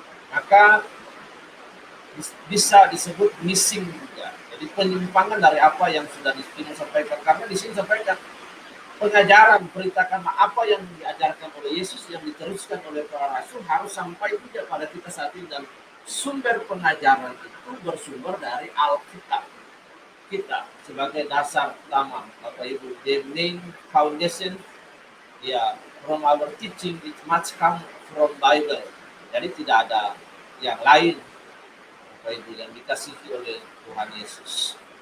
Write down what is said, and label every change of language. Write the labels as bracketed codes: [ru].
[id] Maka bisa disebut missing juga. Jadi penyimpangan dari apa yang sudah disampaikan. Karena di sini sampaikan pengajaran, perintahkan apa yang diajarkan oleh Yesus, yang diteruskan oleh para rasul harus sampai juga pada kita saat ini. Dan sumber pengajaran itu bersumber dari Alkitab kita sebagai dasar utama, Bapak Ibu. [en] The main foundation, ya, from our teaching it must come from Bible. [id] Jadi tidak ada yang lain, Bapak Ibu, yang dikasihi oleh Tuhan Yesus.